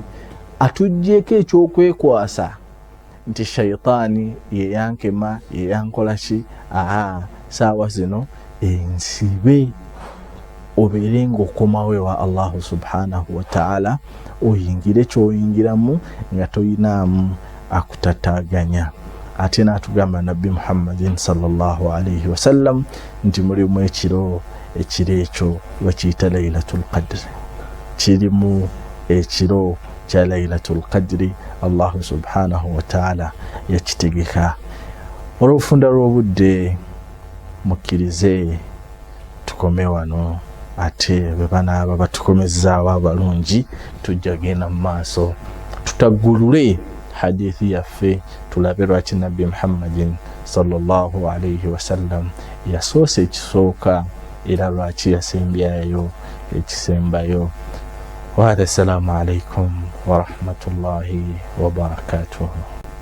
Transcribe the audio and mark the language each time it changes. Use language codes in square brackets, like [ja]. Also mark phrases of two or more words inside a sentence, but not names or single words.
[lg] Atuggyeko ekyokwekwasa nti shaitaani yeyankema yeyankola ki, saawa zino ensibe. Obeere ng'okomawo ewa Allahu [ar] سبحانه وتعالى, [lg] oyingire ky'oyingiramu nga toyinaamu akutataaganya. Ate n'atugamba Nabbi Muhammadin [ar] صلى الله عليه وسلم [lg] nti mulimu ekiro ekyo bakiyita Laylatul Qadr. Kirimu ekiro kya Laylatul Qadri Allahu [ar] سبحانه وتعالى [lg] yakitegeka. Olw'obufunda lw'obudde mukkirize tukome wano, ate bwe banaaba batukomezzaawo abalungi tujja genda mu maaso tutaggulule hadithi yaffe tulabe lwaki Nabbi Muhammadin [ar] صلى الله عليه وسلم [lg] yasoose ekisooka era lwaki yasembyayo ekisembayo. [ar] والسلام عليكم ورحمة الله وبركاته.